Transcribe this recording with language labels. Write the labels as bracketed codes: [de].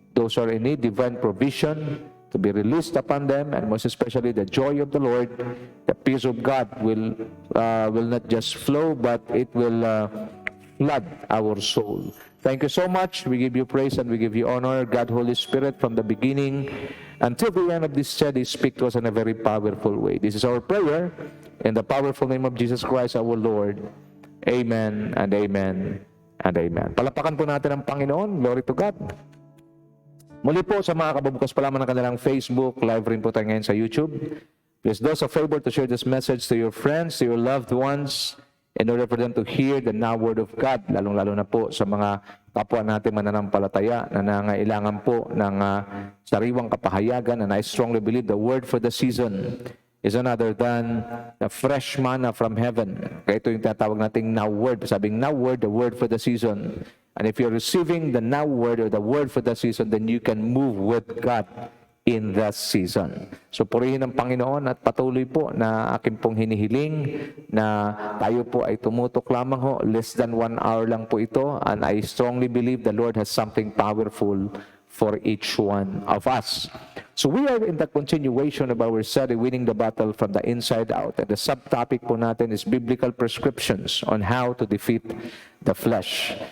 [en] Those who are in need, divine provision to be released upon them, and most especially the joy of the Lord, the peace of God will not just flow, but it will flood our soul. Thank you so much. We give you praise and we give you honor. God, Holy Spirit, from the beginning until the end of this study, speak to us in a very powerful way. This is our prayer in the powerful name of Jesus Christ, our Lord. Amen and amen and amen. [tl] Palapakan po natin ang Panginoon. [en] Glory to God. [tl] Muli po sa mga kababukas pa lamang ng kanilang Facebook, live rin po tayo ngayon sa YouTube. [en] Please do us a favor to share this message to your friends, to your loved ones, in order for them to hear the now word of God, [tl] lalong-lalo na po sa mga kapwa natin mananampalataya na nangailangan po ng sariwang kapahayagan. [en] And I strongly believe the word for the season is none other than the fresh manna from heaven. [tl] Kaya ito yung tatawag nating now word. Sabing now word, [en] the word for the season. And if you're receiving the now word or the word for the season, then you can move with God in that season. [tl] So purihin ang Panginoon at patuloy po na akin pong hinihiling na tayo po ay tumutok lamang ho. [en] Less than 1 hour [tl] lang po ito, [en] and I strongly believe the Lord has something powerful for each one of us. So we are in the continuation of our study, Winning the Battle from the Inside Out. And the subtopic [tl] po natin [en] is Biblical Prescriptions on how to defeat the flesh.